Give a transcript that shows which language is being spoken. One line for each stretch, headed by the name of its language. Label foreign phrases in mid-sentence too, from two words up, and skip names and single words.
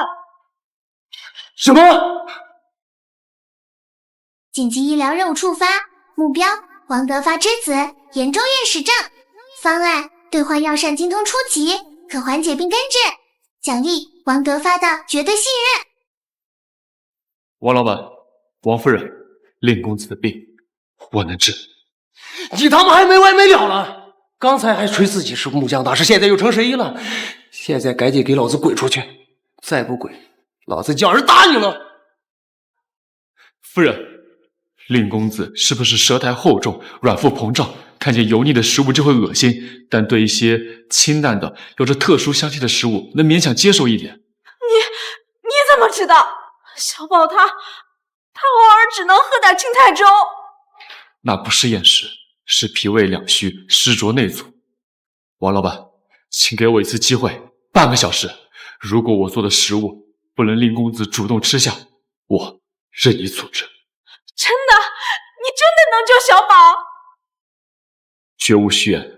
Chinese: 什麼？緊急醫療任務觸發，目標王德發之子嚴重厭食症，方案兌換藥膳精通初級，可緩解並根治，獎勵王德發的絕對信任。王老板，王夫人，令公子的病我能治。你他媽還沒完沒了了！剛才還吹自己是木匠大師，現在又成神医了。现在趕緊給老子滾出去！再不滾，老子叫人打你了！夫人，令公子是不是舌苔厚重、軟腹膨脹，看見油膩的食物就會惡心，但對一些清淡的、有着特殊香氣的食物能勉強接受一點？你怎麼知道？小寶他偶爾只能喝點青菜粥。那不是厭食，是脾胃兩虛，濕濁內阻。王老板，請給我一次機會，半個小時。如果我做的食物不能令公子主動吃下，我任意處置。真的？你真的能救小寶？絕無虛言。